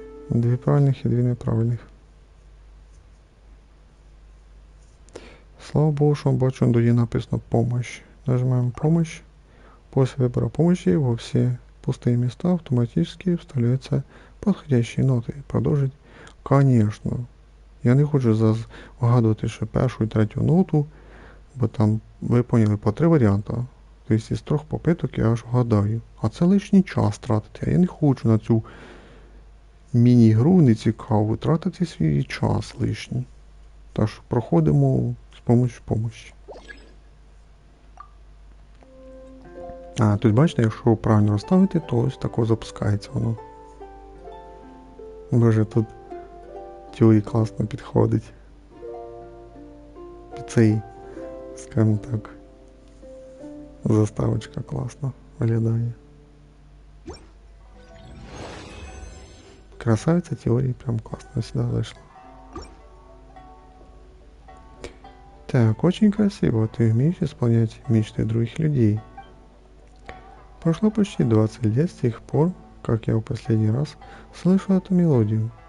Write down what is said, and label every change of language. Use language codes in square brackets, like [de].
[uk] Дві правильних і дві неправильних. [ru] Слава Богу, что бачу, тут написано «Помощь». Нажимаем «Помощь». После выбора помощи во все пустые места автоматически вставляются подходящие ноты. Продолжить? Конечно. [uk] Я не хочу вгадувати ще першу і третю ноту, бо там, ви поняли, по 3 варіанти. Тобто із 3 попиток я аж вгадаю. А це лишній час тратити. А я не хочу на цю міні-гру нецікаву тратити свій час лишній. Так що проходимо з помощью. Тут бачите, якщо правильно розставити, то ось тако запускається воно. Боже, тут тюї класно підходить. Під цей, скажімо так, заставочка класно виглядає. [ru] Красавица теории прям классно сюда зашла. Так, очень красиво. Ты умеешь исполнять мечты других людей. Прошло почти 20 лет с тех пор, как я в последний раз слышал эту мелодию.